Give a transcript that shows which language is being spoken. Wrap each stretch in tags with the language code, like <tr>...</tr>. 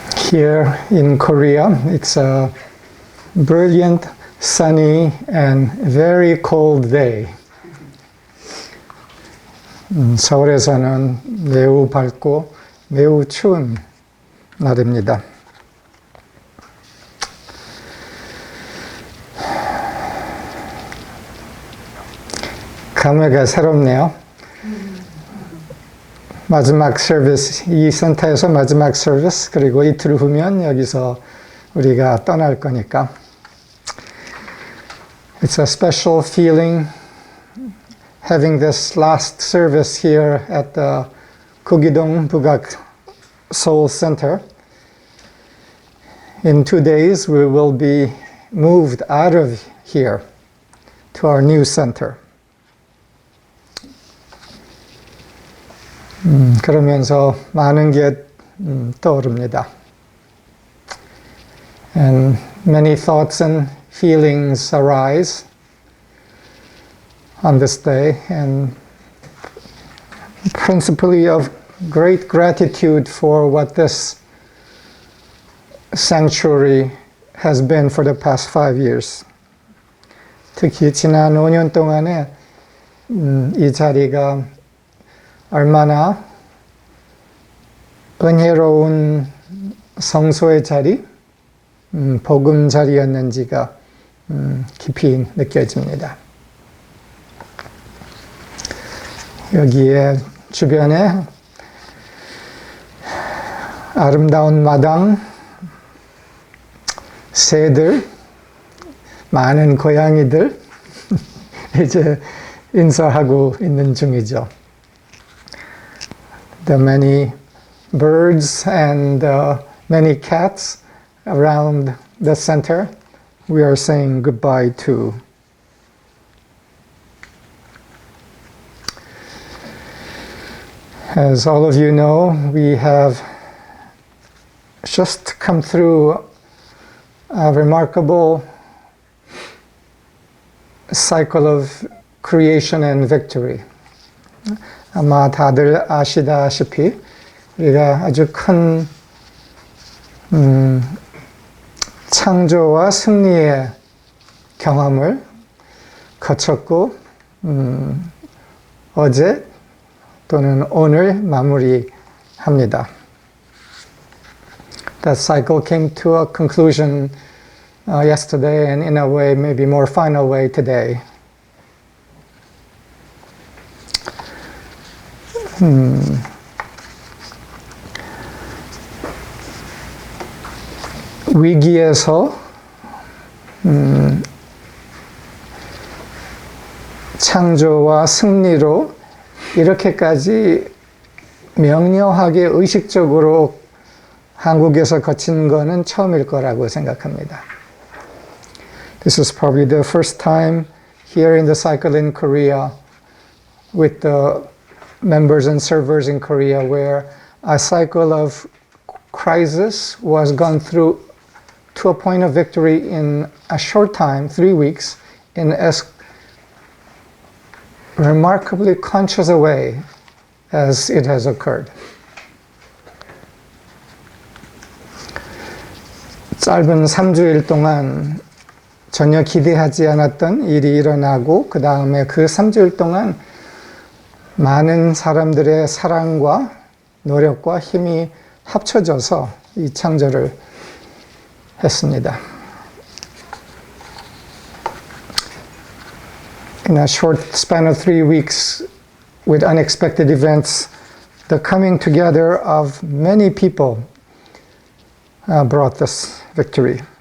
<en>Here in Korea, it's a brilliant, sunny, and very cold day.</en> <ko>서울에서는 매우 밝고 매우 추운 날입니다. 감회가 새롭네요. 마지막 서비스, 이 센터에서 마지막 서비스, 그리고 이틀 후면 여기서 우리가 떠날 거니까.</ko> <en>It's a special feeling having this last service here at the Kugidong Bugak Seoul Center. In 2 days, we will be moved out of here to our new center.</en> <ko>그러면서 많은 게 떠오릅니다.</ko> <en>And many thoughts and feelings arise on this day, and principally of great gratitude for what this sanctuary has been for the past 5 years.</en> <ko>특히 지난 5년 동안에 이 자리가 얼마나 은혜로운 성소의 자리, 복음 자리였는지가 깊이 느껴집니다. 여기에 주변에 아름다운 마당, 새들, 많은 고양이들 이제 인사하고 있는 중이죠.</ko> <en>The many birds and many cats around the center we are saying goodbye to. As all of you know, we have just come through a remarkable cycle of creation and victory.</en> <ko>아마 다들 아시다시피 우리가 아주 큰 창조와 승리의 경험을 거쳤고 어제 또는 오늘 마무리합니다.</ko> <en>That cycle came to a conclusion yesterday, and in a way, maybe more final way today.</en> <ko>위기에서 창조와 승리로 이렇게까지 명료하게 의식적으로 한국에서 거친 거는 처음일 거라고 생각합니다.</ko> <en>This is probably the first time here in the cycle in Korea with the members and servers in Korea where a cycle of crisis was gone through to a point of victory in a short time, 3 weeks, in as remarkably conscious a way as it has occurred.</en> <ko>짧은 3주일 동안 전혀 기대하지 않았던 일이 일어나고 그 다음에 그 3주일 동안 많은 사람들의 사랑과 노력과 힘이 합쳐져서 이 창조를 했습니다.</ko> <en>In a short span of 3 weeks, with unexpected events, the coming together of many people brought this victory.</en>